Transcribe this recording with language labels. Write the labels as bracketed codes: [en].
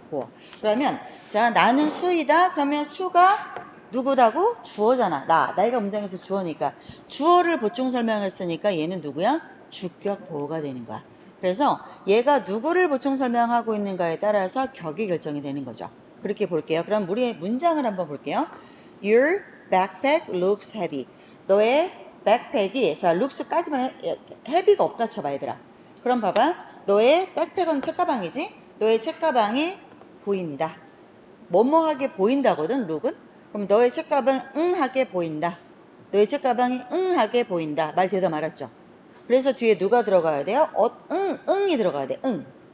[ko] 보어. 그러면 자, 나는 수이다. 그러면 수가 누구다고? 주어잖아. 나이가 문장에서 주어니까. 주어를 보충 설명했으니까 얘는 누구야? 주격 보어가 되는 거야. 그래서 얘가 누구를 보충 설명하고 있는가에 따라서 격이 결정이 되는 거죠. 그렇게 볼게요. 그럼 우리 문장을 한번 볼게요. [en] Your backpack looks heavy. [ko] 너의 백팩이, 자, looks까지만 heavy가 없다 쳐봐, 얘들아. 그럼 봐봐. 너의 백팩은 책가방이지? 너의 책가방이 보인다. 뭐뭐하게 보인다거든, look은? 그럼 너의 책가방 응하게 보인다. 너의 책가방이 응하게 보인다. 말 대답 말았죠? 그래서 뒤에 누가 들어가야 돼요? 응이 들어가야 돼. 응.